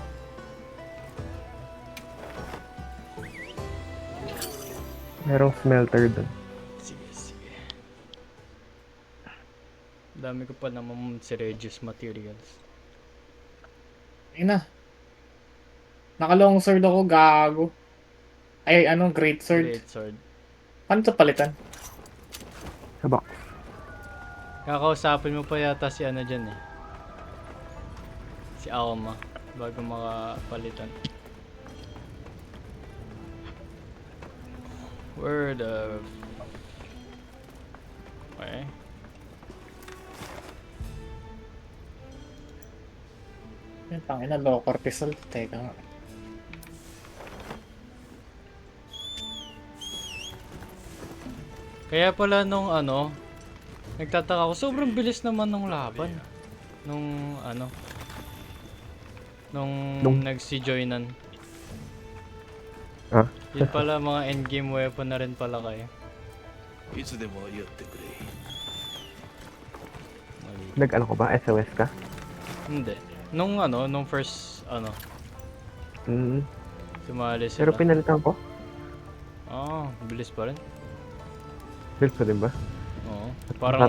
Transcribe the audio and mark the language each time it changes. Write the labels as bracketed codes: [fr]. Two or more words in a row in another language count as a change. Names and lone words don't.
[tl] Merong smelter dun. Sige, sige. Dami ko pa naman si Regis materials. Ayun na. Naka- [en] long sword [tl] ako, gago. Ay, anong [en] great sword? Great sword. [tl] Paano to palitan? Sa box. Kakausapin mo pa yata si ano dyan eh. Si Alma. Bago makapalitan. [en] Where the... [tl] Okay. Tangina, [en] low cortisol. [tl] Teka nga. Kaya pala nung ano, nagtataka ako, sobrang bilis naman nung laban. Nung ano, nung nagsi-joinan. Ah? Yun pala, mga [en] endgame weapon [tl] na rin pala kayo. [ja] いつでも言ってくれ。 [tl] Mali. Nag-ano ko ba? SOS ka? Hindi. Nung ano, nung first, ano, sumali sila. Pero pinalitan ko. Bilis pa rin. Build ko din ba? Oo. Parang,